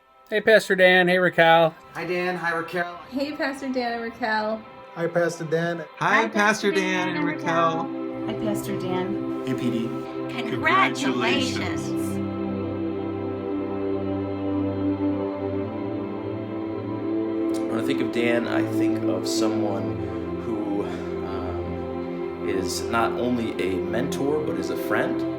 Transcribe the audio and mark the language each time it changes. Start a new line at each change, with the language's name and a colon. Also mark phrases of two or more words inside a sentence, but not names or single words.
English: Hey, Pastor Dan. Hey, Raquel. Hi, Dan. Hi, Raquel. Hey, Pastor Dan and Raquel. Hi, Pastor Dan. Hi, Pastor Dan and Raquel. Hi, Pastor Dan. Hey, PD. Congratulations. When I think of Dan, I think of someone who is not only a mentor, but is a friend.